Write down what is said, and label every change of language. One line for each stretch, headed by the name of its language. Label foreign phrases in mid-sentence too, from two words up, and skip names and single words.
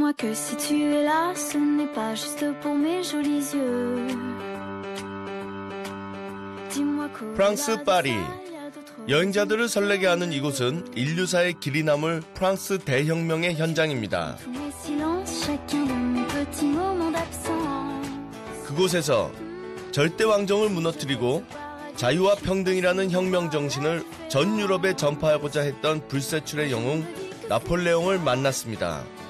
French: que si tu es là, ce n'est pas juste pour mes jolis yeux.
Korean: 프랑스 파리. 여행자들을 설레게 하는 이곳은 인류사의 길이 남을 프랑스 대혁명의 현장입니다. 그곳에서 절대 왕정을 무너뜨리고 자유와 평등이라는 혁명 정신을 전 유럽에 전파하고자 했던 불세출의 영웅 나폴레옹을 만났습니다.